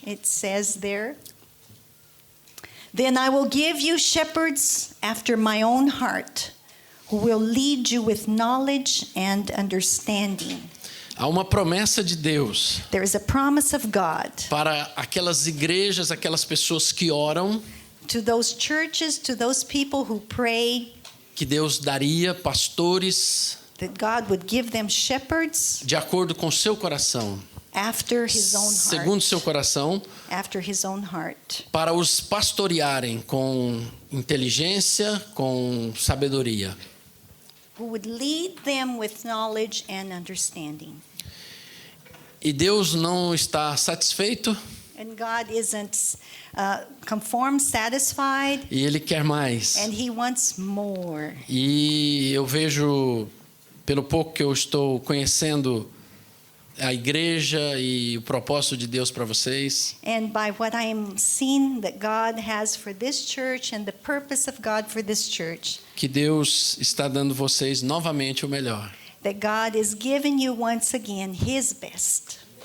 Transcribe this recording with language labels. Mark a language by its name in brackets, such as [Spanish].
[English] it says there, "Then I will give you shepherds after my own heart, who will lead you with knowledge and understanding." [Portuguese] há uma promessa de Deus [English] There is a promise of God [Portuguese] para aquelas igrejas, aquelas pessoas que oram, [English] to those churches, to those people who pray, [Portuguese] que Deus daria pastores [English] that God would give them shepherds [Portuguese] de acordo com seu coração, [English] after His own [Portuguese] segundo seu [English] heart, [Portuguese] coração, [English] after His own heart, [Portuguese] para os pastorearem com inteligência, com sabedoria. [English] who would lead them with knowledge and understanding. [Portuguese] E Deus não está satisfeito [English] And God isn't conformed, satisfied, [Portuguese] e Ele quer mais. [English] and He wants more. [Portuguese] E eu vejo, pelo pouco que eu estou conhecendo a igreja e o propósito de Deus para vocês, [English] And by what I am seeing that God has for this church and the purpose of God for this church, [Portuguese] que Deus está dando vocês novamente o melhor. [English] that God is giving you once again His best.